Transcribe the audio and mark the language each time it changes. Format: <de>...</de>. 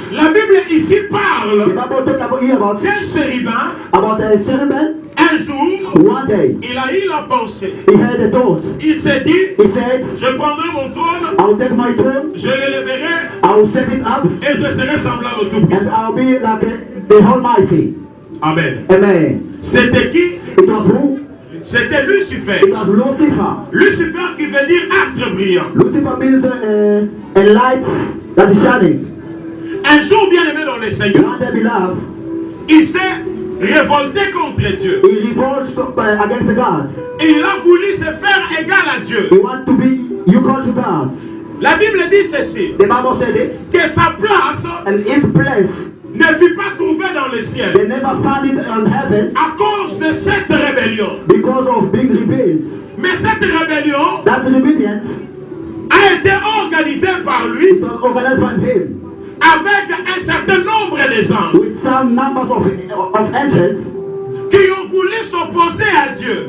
<fr>La Bible ici</fr> <en>The</en> <fr>parle</fr> <en>Bible talk about here</en> <fr>d'un chérubin.</fr> <en>about a cherubim.</en> <fr>Un jour,</fr> <en>One day,</en> <fr>il a eu la pensée.</fr> <en>he had a thought.</en> <fr>Il s'est dit,</fr> <en>He said,</en> <fr>je prendrai mon trône,</fr> <en>I'll take my throne,</en> <fr>je l'élèverai</fr> <en>I'll set it up,</en> <fr>et je serai semblable au</fr> <en>and</en> <fr>Tout-Puissant.</fr> <en>I'll be like the Almighty. Amen. Amen.</en> <fr>C'était qui?</fr> <en>It was who?</en> <fr>C'était Lucifer.</fr> <en>It was Lucifer.</en> <fr>Lucifer qui veut dire astre brillant.</fr> <en>Lucifer means a light that is shining.</en> <fr>Un jour, bien aimé dans le Seigneur,</fr> <en>One day, beloved,</en> <fr>il s'est révolté contre Dieu.</fr> <en>he revolted against the gods.</en> <fr>Et il a voulu se faire égal à Dieu.</fr> <en>He wants to be equal to God.</en> <fr>La Bible dit ceci,</fr> <en>The Bible said this,</en> <fr>que sa place</fr> <en>and his place,</en> <fr>ne fut pas trouvée dans le ciel</fr> <en>they never found it on heaven</en> <fr>à cause de cette rébellion.</fr> <en>because of being rebelled.</en> <fr>Mais cette rébellion</fr> <en>That rebellion,</en> <fr>a été organisée par lui</fr> <en>it was organized by him</en> <fr>avec un certain nombre de gens</fr> <en>with some numbers of angels.</en> <fr>qui ont voulu s'opposer à Dieu.</fr>